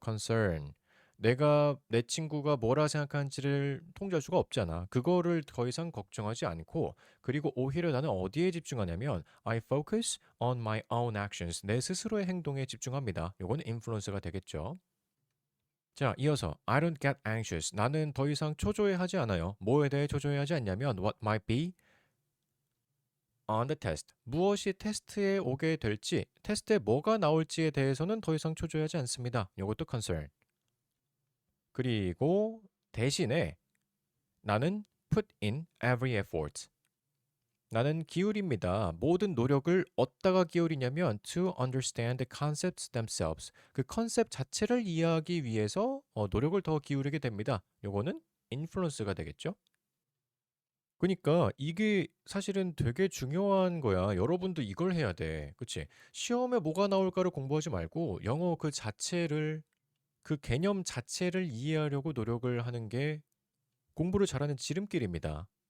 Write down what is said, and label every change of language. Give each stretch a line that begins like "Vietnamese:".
English: concern.
Korean: 내가 내 친구가 뭐라 생각하는지를 통제할 수가 없잖아. 그거를 더 이상 걱정하지 않고 그리고 오히려 나는 어디에 집중하냐면
English: I focus on my own actions.
Korean: 내 스스로의 행동에 집중합니다. 요거는 influence가 되겠죠. 자, 이어서
English: I don't get anxious.
Korean: 나는 더 이상 초조해하지 않아요. 뭐에 대해 초조해하지 않냐면
English: what might be on the test.
Korean: 무엇이 테스트에 오게 될지, 테스트에 뭐가 나올지에 대해서는 더 이상 초조해하지 않습니다. 이것도 concern. 그리고 대신에 나는
English: put in every effort.
Korean: 나는 기울입니다. 모든 노력을 어디다가 기울이냐면
English: to understand the concepts themselves.
Korean: 그 컨셉 자체를 이해하기 위해서 노력을 더 기울이게 됩니다. 요거는 influence가 되겠죠? 그니까 이게 사실은 되게 중요한 거야. 여러분도 이걸 해야 돼. 그치? 시험에 뭐가 나올까를 공부하지 말고 영어 그 자체를, 그 개념 자체를 이해하려고 노력을 하는 게 공부를 잘하는 지름길입니다.